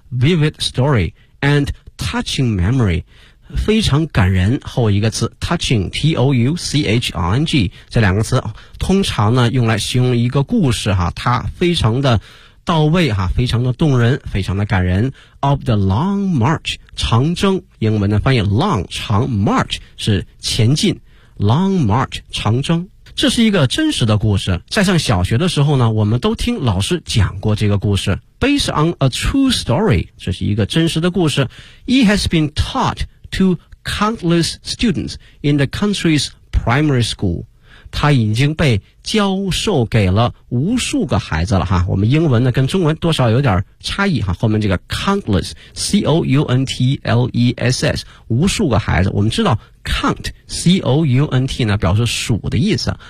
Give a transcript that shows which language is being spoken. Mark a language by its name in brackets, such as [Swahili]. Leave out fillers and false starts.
[English] vivid storyAnd touching memory， [Chinese] 非常感人，后一个词 touching T-O-U-C-H-I-N-G， 这两个词通常呢用来形容一个故事哈，它非常的到位哈，非常的动人，非常的感人。 [English] Of the long march， [Chinese] 长征，英文的翻译 long 长 march 是前进， long march 长征。这是一个真实的故事。在上小学的时候呢，我们都听老师讲过这个故事。 [English] Based on a true story, [Chinese] 这是一个真实的故事。 [English] It has been taught to countless students in the country's primary school. [Chinese] 它已经被教授给了无数个孩子了哈。我们英文呢跟中文多少有点差异哈。后面这个 countless, C-O-U-N-T-L-E-S-S, 无数个孩子。我们知道 count, C-O-U-N-T 呢表示数的意思。